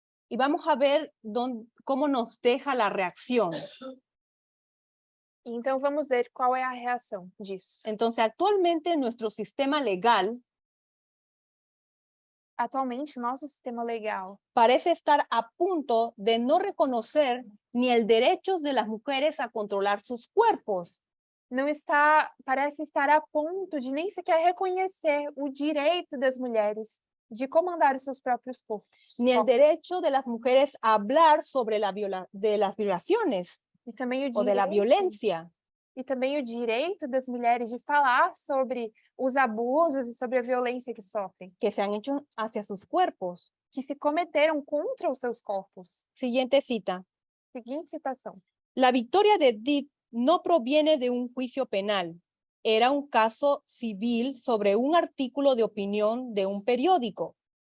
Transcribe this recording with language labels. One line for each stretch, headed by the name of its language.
Spanish: Y vamos a ver cómo nos deja la reacción.
Portuguese: Então, vamos ver qual é a reação disso.
Spanish: Entonces, actualmente nuestro sistema legal
Portuguese: Atualmente, o nosso sistema legal
Spanish: parece estar a punto de no reconocer ni el derecho de las mujeres a controlar sus cuerpos,
Portuguese: parece estar a ponto de nem sequer reconhecer o direito das mulheres de comandar os seus próprios corpos.
Spanish: ni el derecho de las mujeres a hablar sobre de las violaciones
Portuguese: E também o
Spanish: o de la
Portuguese: direito,
Spanish: violencia.
Portuguese: e também o direito das mulheres de falar sobre os abusos e sobre a violência que sofrem,
Spanish: Que se han hecho hacia sus cuerpos.
Portuguese: que se cometeram contra os seus corpos.
Spanish: Siguiente cita.
Portuguese: Seguinte citação.
Spanish: La victoria de Depp no proviene de un juicio penal. Era un caso civil sobre un artículo de opinión de un periódico.